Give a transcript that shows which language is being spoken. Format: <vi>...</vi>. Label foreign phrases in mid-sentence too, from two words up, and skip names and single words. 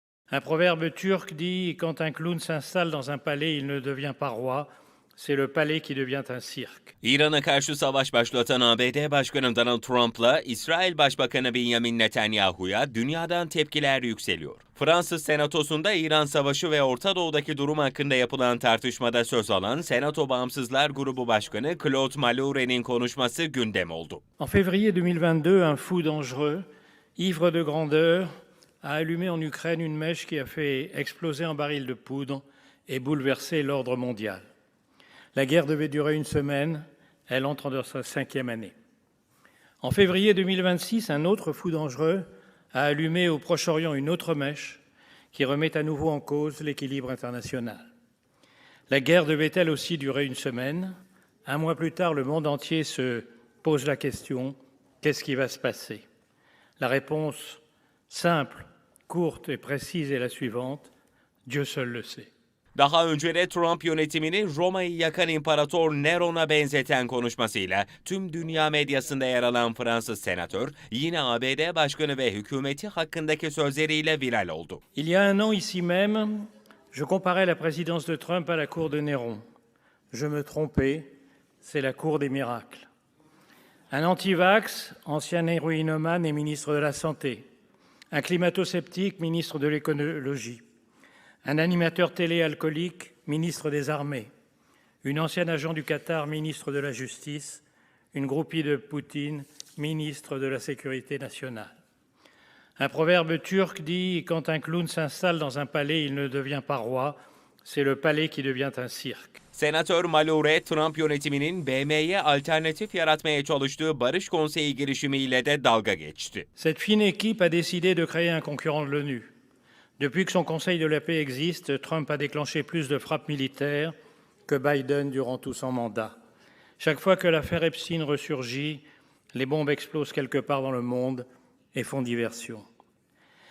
<fr>Un proverbe turc dit « Quand un clown s'installe dans un palais, il ne devient pas roi. C'est le palais qui devient un cirque. »</fr> <tr>İran'a karşı savaş başlatan ABD Başkanı Donald Trump'la İsrail Başbakanı Benjamin Netanyahu'ya dünyadan tepkiler yükseliyor. Fransız Senatosu'nda İran Savaşı ve Orta Doğu'daki durum hakkında yapılan tartışmada söz alan Senato Bağımsızlar Grubu Başkanı Claude Malouret'in konuşması gündem oldu.</tr> <fr>En février 2022, un fou dangereux, ivre de grandeur, a allumé en Ukraine une mèche qui a fait exploser un baril de poudre et bouleversé l'ordre mondial. La guerre devait durer une semaine, elle entre dans sa 5e année. En février 2026, un autre fou dangereux a allumé au Proche-Orient une autre mèche qui remet à nouveau en cause l'équilibre international. La guerre devait elle aussi durer une semaine. Un mois plus tard, le monde entier se pose la question, qu'est-ce qui va se passer? La réponse simple, courte et précise est la suivante, Dieu seul le sait.</fr> <tr>Daha önce de Trump yönetimini Roma'yı yakan İmparator Neron'a benzeten konuşmasıyla tüm dünya medyasında yer alan Fransız senatör, yine ABD Başkanı ve hükümeti hakkındaki sözleriyle viral oldu.</tr> <fr>Il y a un an ici même, je comparais la présidence de Trump à la cour de Néron. Je me trompais, c'est la cour des miracles. Un anti-vax, ancien héroïnomane et ministre de la Santé. Un climato-sceptique, ministre de l'écologie. Un animateur télé alcoolique, ministre des Armées. Une ancienne agent du Qatar, ministre de la Justice. Une groupie de Poutine, ministre de la Sécurité nationale. Un proverbe turc dit « Quand un clown s'installe dans un palais, il ne devient pas roi. C'est le palais qui devient un cirque. »</fr> <tr>Senatör Malouret, Trump yönetiminin BM'ye alternatif yaratmaya çalıştığı Barış Konseyi girişimiyle de dalga geçti.</tr> <fr>Cette fine équipe a décidé de créer un concurrent de l'ONU. Depuis que son Conseil de la paix existe, Trump a déclenché plus de frappes militaires que Biden durant tout son mandat. Chaque fois que l'affaire Epstein ressurgit, les bombes explosent quelque part dans le monde et font diversion.</fr>